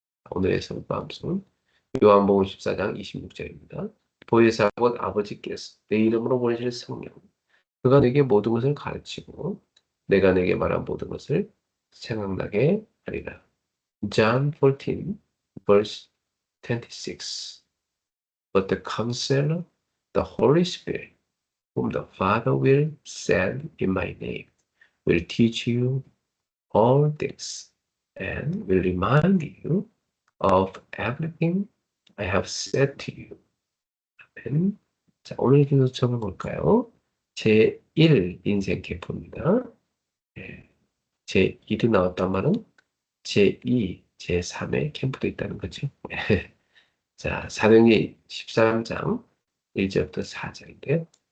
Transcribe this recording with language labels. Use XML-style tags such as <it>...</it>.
<ko>오늘의 성경 말씀 요한복음 14장 26절입니다. 보혜사 곧 아버지께서 내 이름으로 보내실 성령 그가 내게 모든 것을 가르치고 내가 내게 말한 모든 것을 생각나게 하리라.</ko> <en>John 14, verse 26. But the Counselor, the Holy Spirit, whom the Father will send in my name, will teach you all things and will remind you of everything I have said to you.</en> <ko>아멘. 자, 오늘 기도 적어볼까요? 제1 인생 캠프입니다. 예, 제1이 나왔단 말은 제2, 제3의 캠프도 있다는 거죠. 자, 사도행전 13장 1절부터 4절인데요.</ko>